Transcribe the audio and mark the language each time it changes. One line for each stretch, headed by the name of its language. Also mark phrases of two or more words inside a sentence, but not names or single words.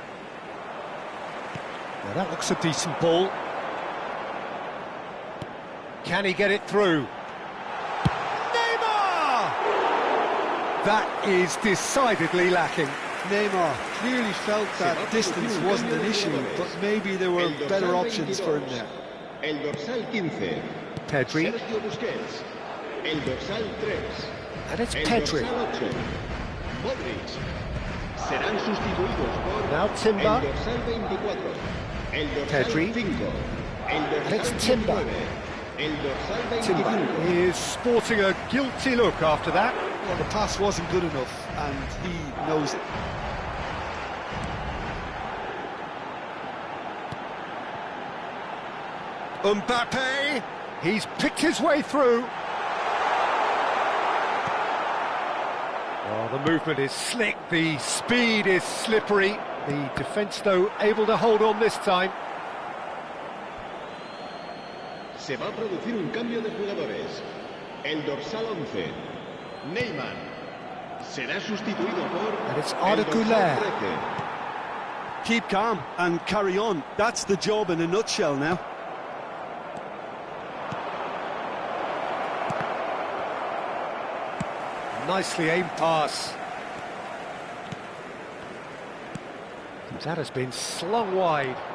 English: Well, that looks a decent ball. Can he get it through? Neymar! That is decidedly lacking. Neymar clearly felt that distance wasn't an issue, but maybe there were better options for him there.
Spanish: El dorsal 15. Pedri. Sergio Busquets. El dorsal 3.
English: And it's
Spanish: El Pedri. dorsal 8. Modric. Serán sustituidos por
English: Now Timber.
Spanish: el dorsal 24. El dorsal Pedri. 5. El dorsal
English: it's Timber.
Spanish: 19. El dorsal 25.
English: Timber is sporting a guilty look after that. Well, the pass wasn't good enough, and he knows it. Mbappe, he's picked his way through. Oh, the movement is slick, the speed is slippery. The defence, though, able to hold on this time.
Spanish: Se va a producir un cambio de jugadores. El dorsal 11. Neymar. Será sustituido por
English: And it's
Spanish: el Arda dorsal Güler. 13.
English: Keep calm and carry on. That's the job in a nutshell now. Nicely aimed pass. That has been slung wide.